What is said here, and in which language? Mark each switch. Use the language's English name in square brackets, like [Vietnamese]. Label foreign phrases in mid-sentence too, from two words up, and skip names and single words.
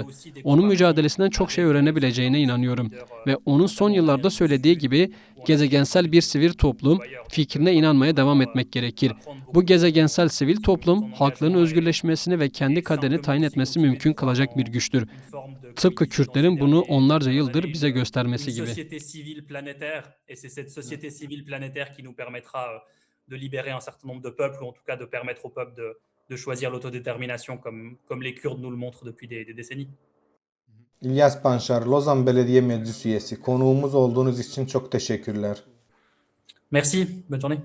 [Turkish] Onun mücadelesinden çok şey öğrenebileceğine inanıyorum. Ve onun son yıllarda söylediği gibi gezegensel bir sivil toplum fikrine inanmaya devam etmek gerekir. Bu gezegensel sivil toplum halkların özgürleşmesini ve kendi kaderini tayin etmesi mümkün kılacak bir güçtür. Tıpkı Kürtlerin bunu onlarca yıldır bize göstermesi gibi. [French] Société civile planétaire, et c'est cette société civile planétaire qui nous permettra de libérer un certain nombre de peuples, ou en tout cas de permettre aux peuples de choisir l'autodétermination comme les Kurdes nous le montrent depuis des décennies. [Turkish] İlyas Panşar, Lozan Belediye Meclis Üyesi. Konuğumuz olduğunuz için çok teşekkürler. [French] Merci, bonne journée.